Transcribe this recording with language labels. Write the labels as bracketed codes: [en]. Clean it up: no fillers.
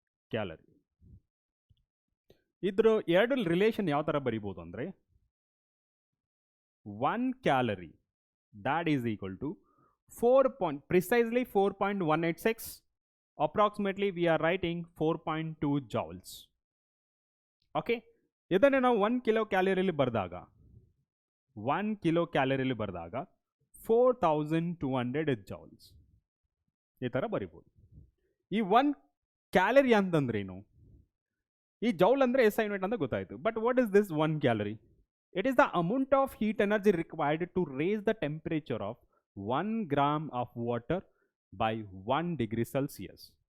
[kn] Calorie ಇದ್ರ ಎರಡು relation ಯಾವ ಥರ ಬರಿಬೋದು ಅಂದರೆ, [en] 1 calorie that is equal to precisely 4.186. Approximately we are writing 4.2 joules. [kn] Okay, ಇದನ್ನೇ ನಾವು 1 ಕಿಲೋ ಕ್ಯಾಲರಿಯಲ್ಲಿ ಬರೆದಾಗ 1 ಕಿಲೋ ಕ್ಯಾಲರಿಯಲ್ಲಿ ಬರೆದಾಗ 4200 joules ಈ ಥರ ಬರಿಬೋದು. ಈ 1 ಕ್ಯಾಲರಿ ಅಂತಂದ್ರೇನು? ಈ ಜೌಲ್ ಅಂದರೆ SI ಯೂನಿಟ್ ಅಂತ ಗೊತ್ತಾಯಿತು. [en] But what is this 1 calorie? It is the amount of heat energy required to raise the temperature of 1 gram of water by 1 degree Celsius.